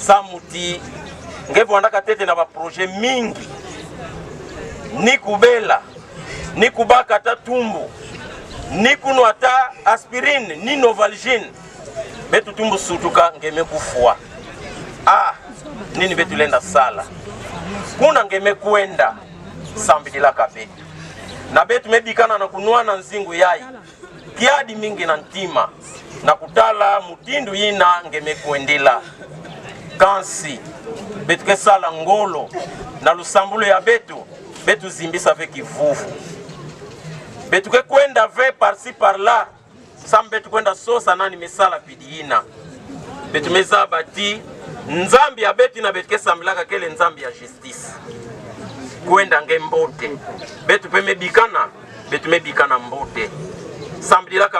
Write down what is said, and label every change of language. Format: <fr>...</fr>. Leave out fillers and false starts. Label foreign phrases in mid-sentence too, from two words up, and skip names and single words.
<ktu>samuti ngevwandaka tete na baproje mingi ni kubela ni kubaka ata tumbu ni kuno ata aspirine ni novalgine betu tumbu sutuka ngeme kufua nini betu lenda sala kuna ngeme kuenda sambidila kabetu na betu medikana na kunuana nzingu yai kiadi mingi na ntima na kutala mutindu yina ngeme kuendila kansi betu ke sala ngolo na lusambulo ya betu betu zimbisa ve kivuvu betu ke kwenda ve</ktu> <fr>par-ci par-là</fr> <ktu>sam betu kwenda sosa nani mesala pidiina betu meza bati nzambi ya betu na betu ke sambilaka kele nzambi ya justice kwenda nge mbote betu pe mebikana betu mebikana mbote sambilaka</ktu>